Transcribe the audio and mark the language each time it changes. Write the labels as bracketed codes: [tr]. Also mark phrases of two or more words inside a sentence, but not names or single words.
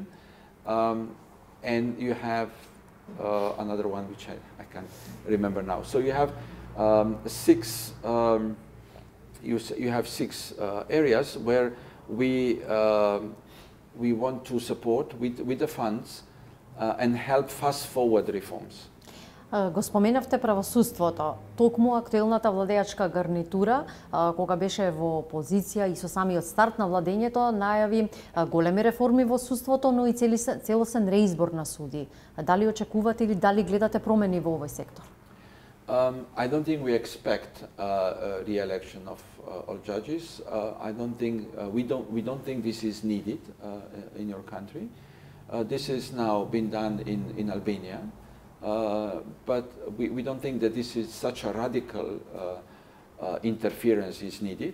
[en] And you have another one which I can't remember now. So you have 6. You have 6 areas where we want to support with the funds and help fast forward reforms. [mk] Го споменавте правосудството. Токму актуелната владеачка гарнитура, кога беше во позиција и со самиот старт на владењето, најави големи реформи во судството, но и целосен реизбор на суди. Дали очекувате или дали гледате промени во овој сектор? [en] I don't think we expect a re-election of all judges. I don't think we don't think this is needed in your country. This has now been done in Albania, but we don't think that this is such a radical interference is needed.